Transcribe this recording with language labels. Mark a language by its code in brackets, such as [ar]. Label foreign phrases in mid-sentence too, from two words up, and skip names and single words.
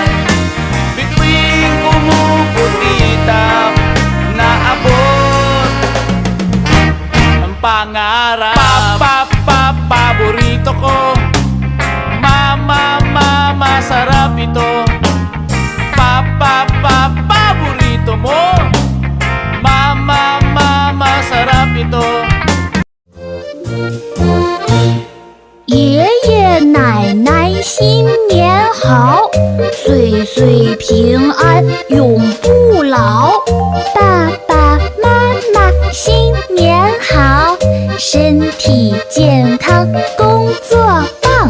[tl] Bituing kumukutitap na abot ang pangarap. Paborito ko, masarap ito. Paborito mo, masarap ito. [zh] 爷爷奶奶新年好，岁岁平安永不老。爸爸妈妈新年好，身体健康工作棒。